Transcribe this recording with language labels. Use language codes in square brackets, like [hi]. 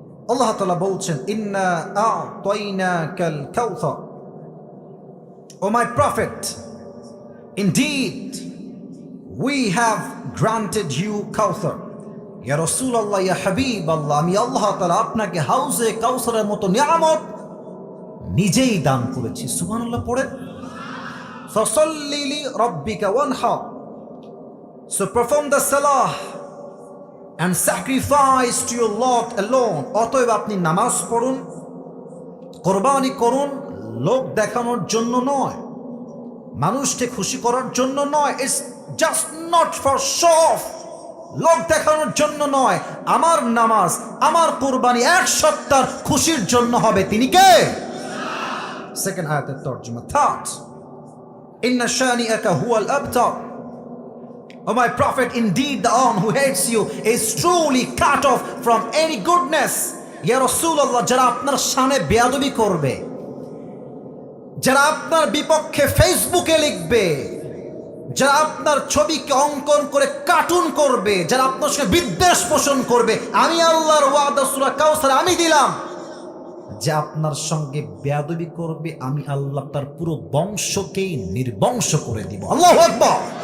[bn] আল্লাহ তাআলা বলছেন, [ar] ইন্না আ'তাইনাকাল কাউসার, [en] O my prophet, indeed we have granted you কাউসার। [bn] ইয়া রাসূলুল্লাহ, ইয়া হাবিবাল্লাহ, আমি আল্লাহ তাআলা আপনাকে হাউজে কাউসারের মতো নিয়ামত নিজেই দান করেছি। সুবহানাল্লাহ পড়েন। [ar] ফাসাল্লি লিরাব্বিকা ওয়ানহার, [en] so perform the salah and sacrifice to your Lord alone. [bn] অতএব আপনি নামাজ পড়ুন, কোরবানি করুন, লোক দেখানোর জন্য নয়, মানুষকে খুশি করার জন্য নয়। [en] it's just not for show off, [bn] লোক দেখানোর জন্য নয়। আমার নামাজ, আমার কোরবানি এক সত্তার খুশির জন্য হবে। তিনি কে? সেকেন্ড আয়াতের তর্জমা। [en] third, [ar] ইন্না শানিআকা হুয়াল আবতার, [en] O my prophet, indeed the one who hates you is truly cut off from any goodness. [bn] Ya Rasulullah, যারা আপনার সামনে বেয়াদবি করবে, যারা আপনার বিপক্ষে ফেসবুকে লিখবে, যারা আপনার ছবিকে অঙ্কন করে কার্টুন করবে, যারা আপনার সঙ্গে বিদ্বেষ পোষণ করবে, আমি আল্লাহর ওয়াদা সূরা কাউসার আমি দিলাম যে আপনার সঙ্গে বেয়াদবি করবে, আমি আল্লাহ তার পুরো বংশকেই নির্বংশ করে দিব। আল্লাহু আকবার।